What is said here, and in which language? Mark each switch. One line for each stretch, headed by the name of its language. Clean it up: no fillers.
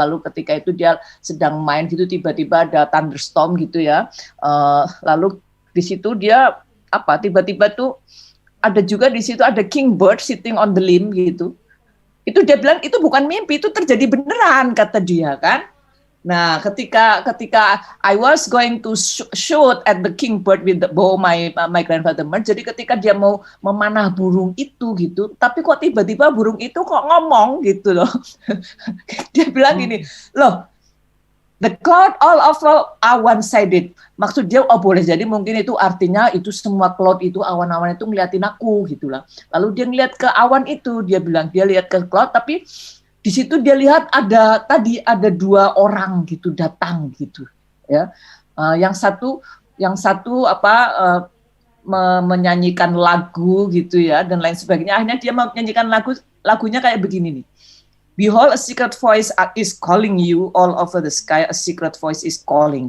Indonesian: Lalu ketika itu dia sedang main gitu, tiba-tiba ada thunderstorm gitu ya. Lalu di situ dia tiba-tiba tuh ada juga di situ ada
English: kingbird sitting on the limb
Indonesian: gitu. Itu dia bilang itu bukan mimpi, itu terjadi beneran kata dia kan. Nah, ketika
English: I was going to shoot at the kingbird with the bow my grandfather.
Indonesian: Jadi ketika dia mau memanah burung itu gitu, tapi kok tiba-tiba burung itu kok ngomong gitu loh. Dia bilang gini, loh,
English: the cloud all are one-sided.
Indonesian: Maksud dia, boleh jadi mungkin itu artinya itu semua cloud itu, awan-awan itu ngeliatin aku gitu lah. Lalu dia ngeliat ke awan itu, dia bilang dia lihat ke cloud, tapi di situ dia lihat ada 2 orang gitu datang gitu ya. Yang satu menyanyikan lagu gitu ya dan lain sebagainya. Akhirnya dia menyanyikan lagunya kayak begini nih.
English: Behold, a secret voice is calling you all over the sky. A secret voice is calling.